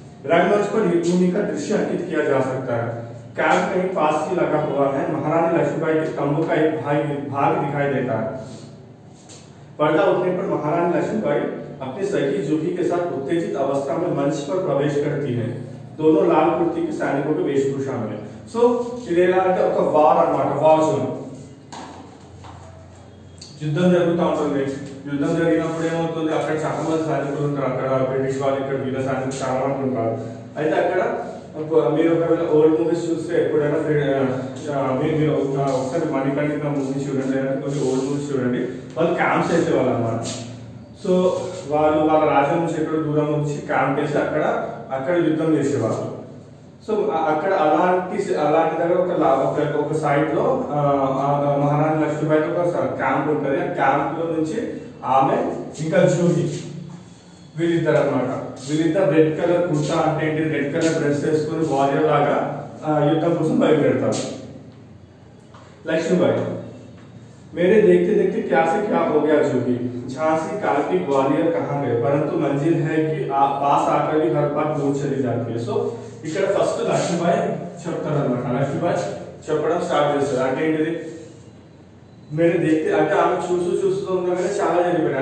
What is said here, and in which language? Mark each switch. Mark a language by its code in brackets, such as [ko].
[hi] रंगमंच पर युद्धभूमि का दृश्य अंकित किया जा सकता है. कैंप कहीं पास ही लगा हुआ है. महारानी लक्ष्मीबाई के तंबू का एक भाग दिखाई देता है. पर्दा उठने पर महारानी लक्ष्मीबाई अपनी सखी जूही के साथ उत्तेजित अवस्था में मंच पर प्रवेश करती है. दोनों लाल कुर्ती के सैनिकों के वेशभूषा में. [te] सो ఇదేలా అంటే ఒక వార్ అన్నమాట, వార్ జోన్. యుద్ధం జరుగుతూ ఉంటుంది. యుద్ధం జరిగినప్పుడు ఏమవుతుంది, అక్కడ చాలా మంది సైనికులు ఉంటారు. అక్కడ బ్రిటిష్ వాళ్ళు, ఇక్కడ వీళ్ళ సైనికులు చాలా మంది ఉంటారు. అయితే అక్కడ మీరు ఒకవేళ ఓల్డ్ మూవీస్ చూస్తే ఎప్పుడైనా మీరు ఒకసారి మణికంఠిక మూవీ చూడండి, లేదంటే కొన్ని ఓల్డ్ మూవీస్ చూడండి, వాళ్ళు క్యాంప్స్ వేసేవాళ్ళు అన్నమాట. సో వాళ్ళు వాళ్ళ రాజ్యం నుంచి ఎక్కడ దూరం నుంచి క్యాంప్ వేసి అక్కడ యుద్ధం చేసేవాళ్ళు. సో అక్కడ అలాంటి దగ్గర ఒక సైడ్ లో మహారాణి లక్ష్మీబాయి ఒక క్యాంప్ ఉంటుంది. ఆ క్యాంప్ లో నుంచి ఆమె ఇంకా జూహి వీళ్ళిద్దరు అనమాట. వీళ్ళిద్దరు రెడ్ కలర్ కుర్తా అంటే ఏంటి, రెడ్ కలర్ డ్రెస్ వేసుకుని వారియర్ లాగా యుద్ధం కోసం బయలుదేరుతారు. [hi] లక్ష్మీబాయి मेरे देखते देखते क्या से क्या हो गया जूही, झांसी कालपी ग्वालियर कहाँ गए, परंतु मंजिल है कि पास आकर भी हर बात दूर चली जाती है. [te] సో ఇక్కడ ఫస్ట్ లక్ష్మీబాయి చెప్తారు అనమాట. లక్ష్మీబాయి చెప్పడం స్టార్ట్ చేస్తారు. అంటే ఏంటిది, మీరు देखते అంటే ఆమె చూస్తూ ఉండగానే చాలా జరిగిపోయింది.